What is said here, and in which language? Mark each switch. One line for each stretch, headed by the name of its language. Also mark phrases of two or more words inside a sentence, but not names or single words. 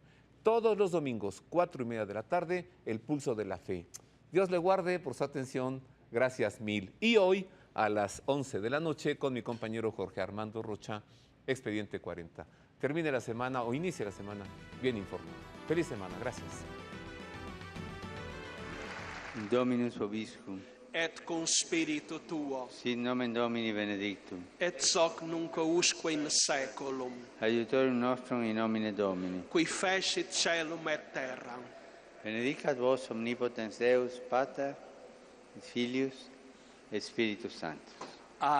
Spanish: Todos los domingos, 4:30 de la tarde, el Pulso de la Fe. Dios le guarde por su atención. Gracias mil. Y hoy, a las 11 de la noche, con mi compañero Jorge Armando Rocha, Expediente 40. Termine la semana o inicie la semana bien informado. Feliz semana, gracias.
Latin: Dominus vobiscum. Et cum spiritu tuo. Sit nomen Domini benedictum. Et hoc nunc usque in saeculum. Aiutorium nostrum in nomine Domini. Qui fecit caelum et terram. Benedicat vos omnipotens Deus, Pater, et Filius, et Spiritus Sanctus.